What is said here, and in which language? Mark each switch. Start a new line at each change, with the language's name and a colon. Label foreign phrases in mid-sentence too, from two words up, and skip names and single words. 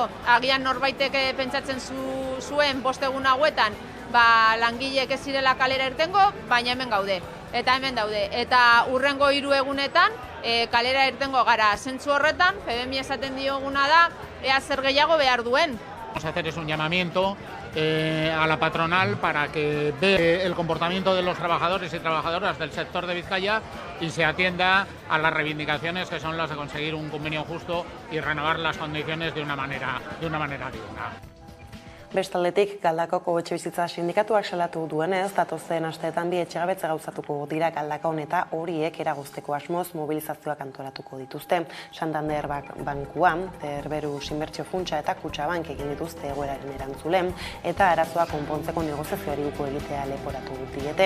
Basque: Agian norbaitek pentsatzen zuen 5 egun hauetan langileek ez zirela kalera irtengo, baina hemen gaude. Eta hemen daude. Eta hurrengo 3 egunetan kalera irtengo gara. Zentzu horretan, FEBEMI esaten dioguna da, ea zer gehiago behar duen.
Spanish: Vamos a hacer un llamamiento a la patronal para que vea el comportamiento de los trabajadores y trabajadoras del sector de Vizcaya y se atienda a las reivindicaciones que son las de conseguir un convenio justo y renovar las condiciones de una manera digna.
Basque: Bestaldetik, Galdakoko etxebizitza sindikatuak salatu duenez, datozen asteetan bi etxegabetze gauzatuko dira Galdakaon eta horiek eragozteko asmoz mobilizazioak antolatuko dituzte. Santander Bankuan, Cerberus Inbertsio Funtsa eta Kutxabank egin dituzte egoeraren erantzulen eta arazoa konpontzeko negoziazioari uko egitea leporatu diete.